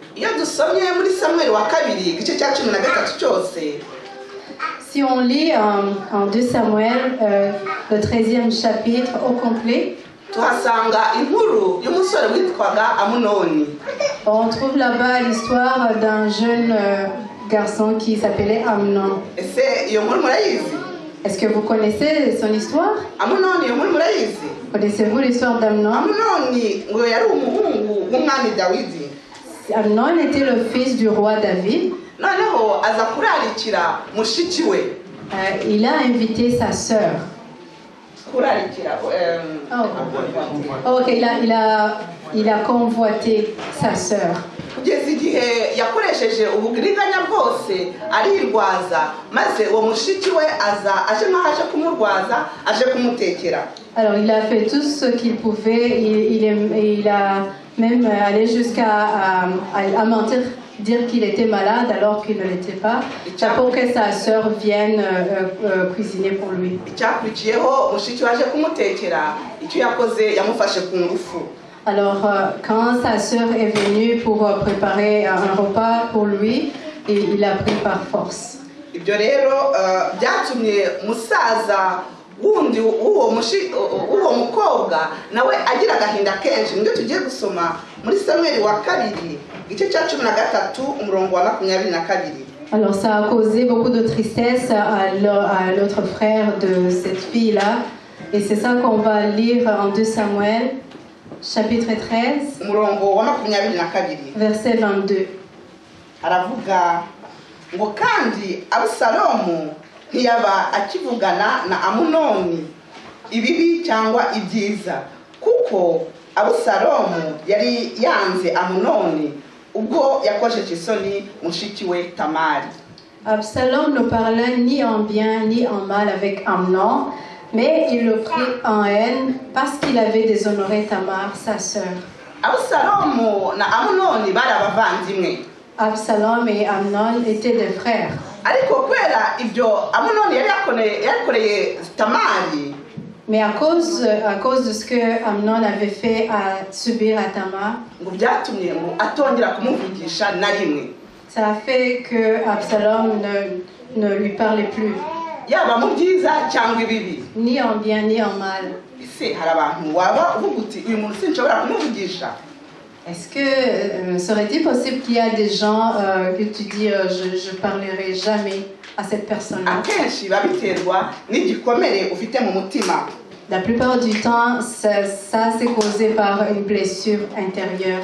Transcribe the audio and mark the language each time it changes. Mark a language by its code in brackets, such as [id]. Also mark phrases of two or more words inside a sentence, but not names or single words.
[fr] Si on lit en 2 Samuel, le 13e chapitre au complet, on trouve là-bas l'histoire d'un jeune garçon qui s'appelait Amnon. [rw] ese iyo nkuru murayizi? [fr] Est-ce que vous connaissez son histoire? [rw] Amunoni iyo nkuru murayizi? [fr] Connaissez-vous l'histoire d'Amnon? [rw] Amunoni ngo yari umuhungu w'umwami Dawidi. [fr] Amnon était le fils du roi David. [rw] Noneho aza kurarikira mushiki we. [fr] Il a invité sa sœur. [rw] Kurarikira [fr] Ok, il a convoité sa sœur. [rw] kugeza igihe yakoresheje ubugiriganya bwose arirwaza maze uwo mushiki we aza aje nk'aho aje kumurwaza aje kumutekera. [fr] Alors il a fait tout ce qu'il pouvait, il a même allé jusqu'à mentir, dire qu'il était malade alors qu'il ne l'était pas, pour que sa sœur vienne cuisiner pour lui. [rw] Icyakurikiyeho mushiki we aje kumutekera icyo yakoze yamufashe ku ngufu. [fr] Alors quand sa sœur est venue pour préparer un repas pour lui, il l'a pris par force. [rw] Ibyo rero byatumye musaza wundi uwo mukobwa nawe agira agahinda kenshi. Nibyo tugiye gusoma muri Samueli wa kabiri igice cya 13 umurongo wa 22. [fr] Alors ça a causé beaucoup de tristesse à l'autre frère de cette fille-là. Et c'est ça qu'on va lire en 2 Samuel, chapitre 13, [rw] umurongo wa 22. [fr] verset 22. [rw] Aravuga ngo kandi Abusalomu ntiyaba akivugana na Amunoni ibibi cyangwa ibyiza, kuko Abusalomu yari yanze Amunoni ubwo yakojeje isoni mushiki we Tamari. [fr] Absalom ne parlait ni en bien ni en mal avec Amnon, mais il le prit en haine parce qu'il avait déshonoré Tamar, sa sœur. [rw] Abusalomu na Amunoni bari abavandimwe. [fr] Absalom et Amnon étaient des frères. [rw] Ariko kubera ibyo Amunoni yari yakoreye Tamari, [fr] mais à cause de ce que Amnon avait fait à subir à Tamar, [rw] ngo byatumye ngo atongera kumuvugisha na rimwe. [fr] Ça a fait que Absalom ne lui parlait plus. [rw] Yaba mu byiza cyangwa ibibi. [fr] Ni en bien ni en mal. [rw] Ese hari abantu waba uvuga uti uyu muntu sinshobora kumuvugisha? [fr] Est-ce que serait-il possible qu'il y a des gens que tu dis je parlerai jamais à cette personne-là? [rw] Akenshi babiterwa n'igikomere ufite mu mutima. [fr] La plupart du temps, ça c'est causé par une blessure intérieure.